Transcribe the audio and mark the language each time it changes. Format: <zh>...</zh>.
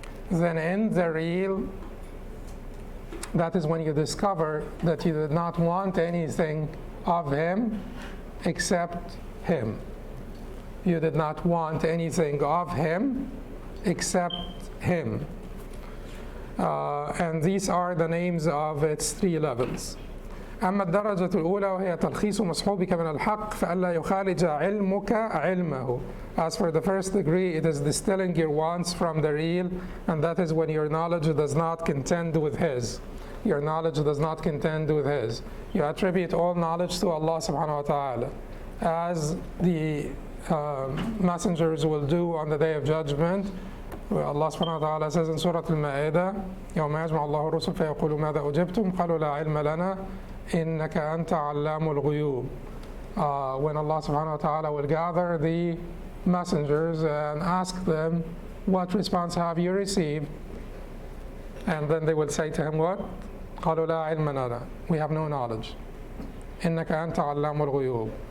<en>Then in the real, that is when you discover that you did not want anything of Him except Him. You did not want anything of Him except Him. And these are the names of its three levels.</en> <ar>أما الدرجة الأولى وهي تلخيص مصحوبك من الحق فألا يخالج علمك علمه.</ar> <en>As for the first degree, it is distilling your wants from the real, and that is when your knowledge does not contend with His. Your knowledge does not contend with His. You attribute all knowledge to Allah subhanahu wa ta'ala, as the messengers will do on the Day of Judgment. Allah subhanahu wa ta'ala says in Surah Al-Ma'idah,</en> <ar>يوم يجمع الله الرسل فيقول ماذا أجبتم قالوا لا علم لنا إنك أنت علام الغيوب.</ar> <en>When Allah subhanahu wa ta'ala will gather the messengers and ask them, what response have you received? And then they will say to him, what?</en> <ar>قالوا لا علم لنا.</ar> <en>We have no knowledge.</en> <ar>إنك أنت علام الغيوب.</ar>